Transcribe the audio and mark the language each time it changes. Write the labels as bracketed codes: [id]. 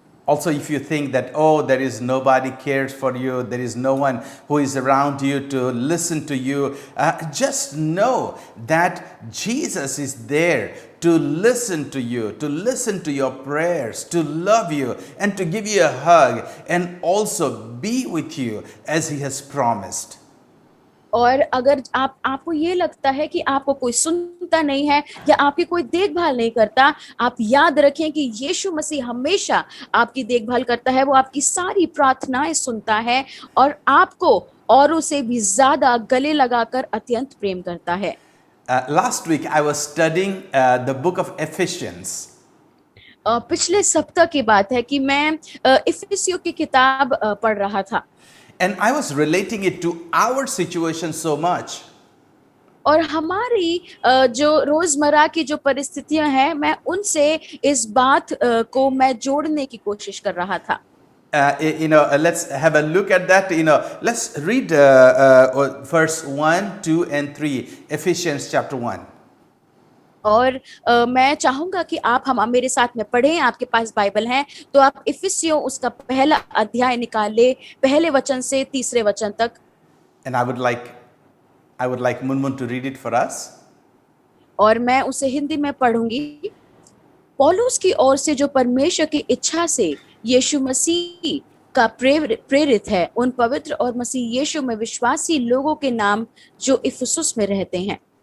[en] Also, if you think that, oh, there is nobody cares for you, there is no one who is around you to listen to you, just know that Jesus is there to listen to you, to listen to your prayers, to love you, and to give you a hug, and also be with you as he has promised. [hi] और अगर आपको ये लगता है कि आपको कोई सुनता नहीं है या आपकी कोई देखभाल नहीं करता, आप याद रखें कि यीशु मसीह हमेशा आपकी देखभाल करता है. वो आपकी सारी प्रार्थनाएं सुनता है और आपको औरों से भी ज्यादा गले लगाकर अत्यंत प्रेम करता है. [en] Last week I was studying the book of Ephesians. [hi] पिछले सप्ताह की बात है कि मैं इफिसियों की किताब पढ़ रहा था. [en] And I was relating it to our situation so much. [hi] और हमारी जो रोजमर्रा की जो परिस्थितियां हैं मैं उनसे इस बात को मैं जोड़ने की कोशिश कर रहा था. [en] Let's have a look at that. Let's read verse 1, 2 and 3, Ephesians chapter 1. [hi] और मैं चाहूंगा कि आप मेरे साथ में पढ़ें. आपके पास बाइबल है तो आप इफिसियों उसका पहला अध्याय निकाल ले, पहले वचन से तीसरे वचन तक. [en] And I would like Munmun to read it for us. [hi] और मैं उसे हिंदी में पढ़ूंगी. पौलुस की ओर से जो परमेश्वर की इच्छा से यीशु मसीह का प्रेरित है उन पवित्र और मसीह यीशु में विश्वासी लोगों के नाम जो इफिसुस में रहते हैं.